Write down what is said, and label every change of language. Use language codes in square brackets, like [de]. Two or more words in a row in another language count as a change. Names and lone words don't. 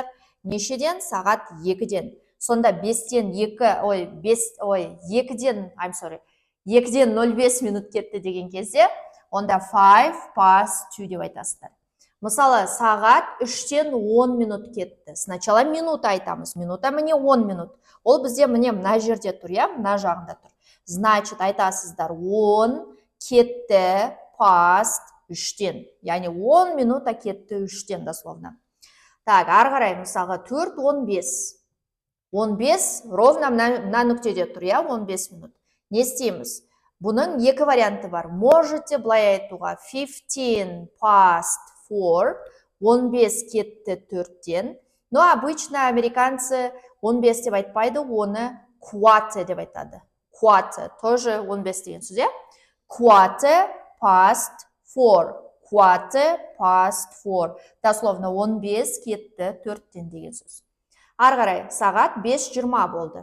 [kk] Нешеден? Сағат 2-ден. Сонда 2-ден 05 минут кетті деген кезде, онда 5 past 2 деп айтасыздар. Мысалы, сағат 3-тен 10 минут кетті. Сначала минута айтамыз. Минута міне 10 минут. Ол бізде міне мына жерде тұр, мына жағында тұр. Значит, айтасыздар 10 кетті past 3-тен. Яғни 10 минута кетті 3-тен дословно. Так, ары қарай, мысалға 4, 15. 15 ровно мына нүктеде тұр, 15 минут. Не істейміз? Бұның екі варианты бар. Можете былай айтуға 15 past 4, 15 кетті 4-тен. [ru] Но обычно американцы [kk] 15 деп айтпайды, оны quarter деп айтады. Quarter, тоже 15 деген сөз, [en] Quarter past 4. Quarter past 4. [kk] Дословно 15 кетті 4-тен деген сөз. Ары қарай, сағат 5:20 болды.